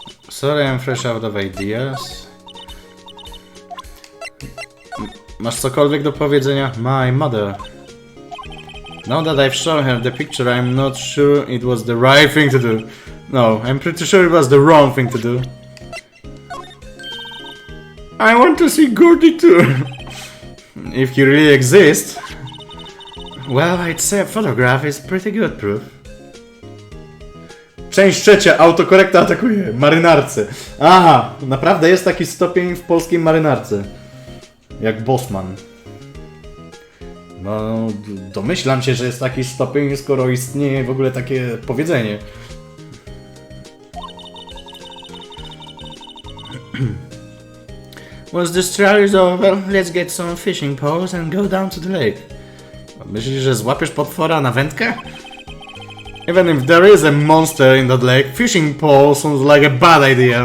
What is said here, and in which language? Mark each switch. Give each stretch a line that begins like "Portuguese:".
English: Sorry, I'm fresh out of ideas.
Polish: Masz cokolwiek do powiedzenia?
English: My mother. Now that I've shown her the picture, I'm not sure it was the right thing to do. No, I'm pretty sure it was the wrong thing to do. I want to see Gordy too. If he really exists. Well, I'd say a photograph is pretty good proof.
Polish: Część trzecia. Autokorekta atakuje. Marynarce. Aha, naprawdę jest taki stopień w polskiej marynarce. Jak Bosman. No, domyślam się, że jest taki stopień, skoro istnieje w ogóle takie powiedzenie.
English: Once this trial is over, let's get some fishing poles and go down to the lake.
Polish: Myślisz, że złapiesz potwora na wędkę?
English: Even if there is a monster in that lake, fishing pole sounds like a bad idea.